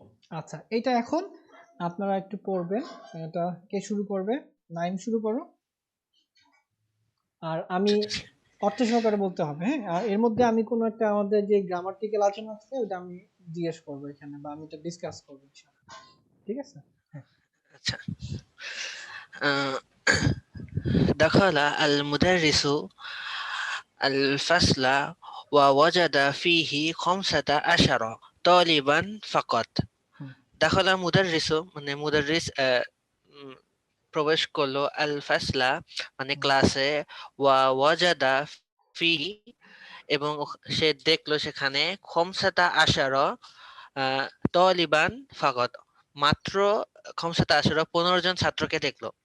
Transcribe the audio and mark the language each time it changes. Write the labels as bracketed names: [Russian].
[Bangla] আচ্ছা, এটা এখন আপনারা একটু পড়বেন। এটা কে শুরু করবে? নাইম শুরু করো। আর আমি অর্থ সহকারে বলতে হবে, হ্যাঁ। আর এর মধ্যে আমি কোনো একটা আমাদের যে গ্রামাটিক্যাল আলোচনা আছে ওটা আমি জিজ্ঞেস করবো এখানে, বা আমি এটা ডিসকাস করবো ইনশাআল্লাহ। ঠিক আছে? হ্যাঁ। আচ্ছা। [Arabic] আহ, دخل المدرس الفصل ووجد فيه 15 طالبا فقط. [Bangla] হুম, [Arabic] دخل المدرس [Bangla] মানে মুদাররিস প্রবেশ করলো, আল ফাসলা মানে হুম, ক্লাসে, [Arabic] ওয়াজাদা ফিহি [Bangla] এবং সে দেখলো সেখানে, [Arabic] খমসাতা আশারা তলিবান ফাকত, [Bangla] মাত্র খমসাতা আশারা 15 জন ছাত্রকে দেখলো।